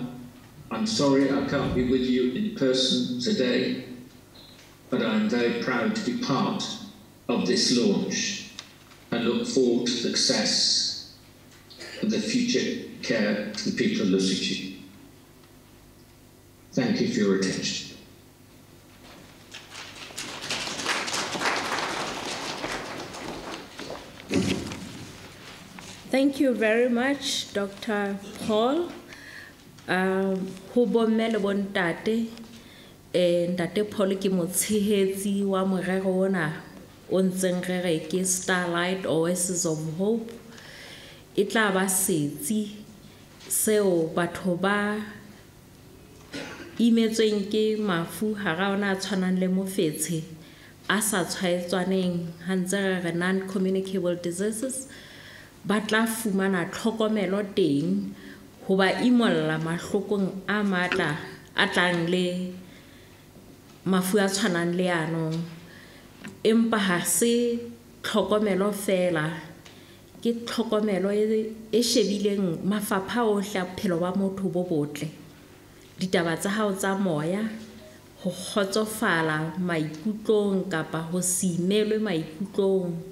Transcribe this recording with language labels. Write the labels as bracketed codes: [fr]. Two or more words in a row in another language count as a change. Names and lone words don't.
[en] I'm sorry I can't be with you in person today, but I'm very proud to be part of this launch and look forward to the success of the future care to the people of Lesotho. Thank you for your attention. Thank you very much, Dr. Paul. [st] Ho bomme le bontate, ntate Paul ke motshehetsi wa morero ona o ntseng re re ke Starlight Oasis of Hope. E tla ba setsi seo batho ba imetsweng ke mafu hara ona a tshwanang le mofetshe a sa tshwaetswaneng ha ntse re [en] non-communicable diseases [st] ba tla fumana tlhokomelo teng ho ba imolla mahlokong a matla a tlang le mafu a tshwanang le ano, empa ha se tlhokomelo fela ke tlhokomelo e shebileng mafapha ohle a bophelo ba motho bo botle, ditaba tsa hao tsa moya, ho kgotsofala maikutlong kapa ho se imelwe maikutlong,